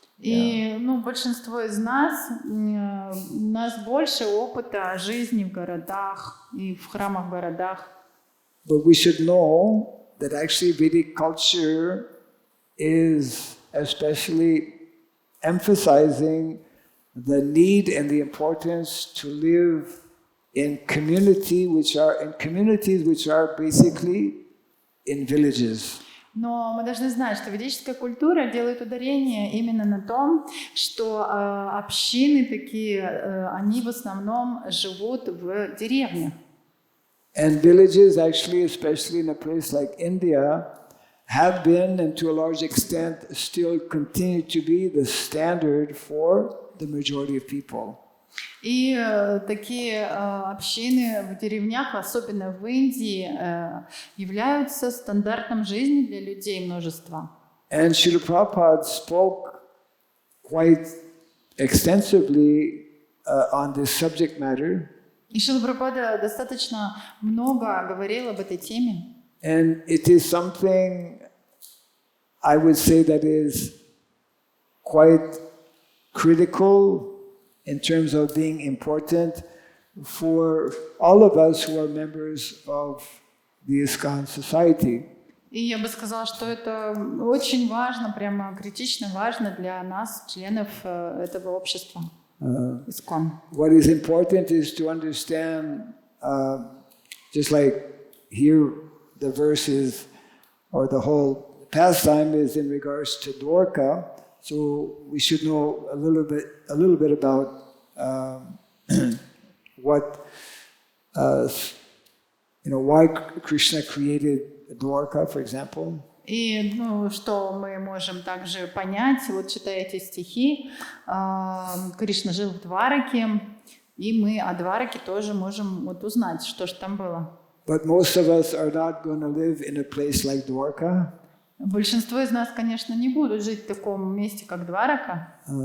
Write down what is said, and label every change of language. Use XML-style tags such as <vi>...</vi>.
<ru>И большинство из нас, у нас больше опыта жизни в городах и в храмах в городах.</ru> <en>But we should know that actually Vedic culture is especially emphasizing the need and the importance to live in communities which are basically in villages.</en> <ru>Но мы должны знать, что ведическая культура делает ударение именно на том, что общины такие, они в основном живут в деревнях.</ru> <en>And villages actually, especially in a place like India, have been and to a large extent still continue to be the standard for the majority of people.</en> <ru>И такие общины в деревнях, особенно в Индии, являются стандартом жизни для людей множества.</ru> <en>And Srila Prabhupada spoke quite extensively on this subject matter.</en> <ru>И Шрила Прабхупада достаточно много говорил об этой теме.</ru> <en>And it is something I would say that is quite critical in terms of being important for all of us who are members of the ISKCON society.</en> <ru>И я бы сказала, что это очень важно, прямо критично важно для нас, членов этого общества.</ru> <en>ISKCON. What is important is to understand, just like here the verse is, or the whole pastime is in regards to Dwarka, so we should know a little bit about what, why Krishna created Dwarka, for example.</en> <ru>И что мы можем также понять, вот читая эти стихи, Кришна жил в Двараке, и мы о Двараке тоже можем вот узнать, что же там было.</ru> <en>But most of us are not going to live in a place like Dwarka.</en> <ru>Большинство из нас, конечно, не будут жить в таком месте, как Дварака.</ru>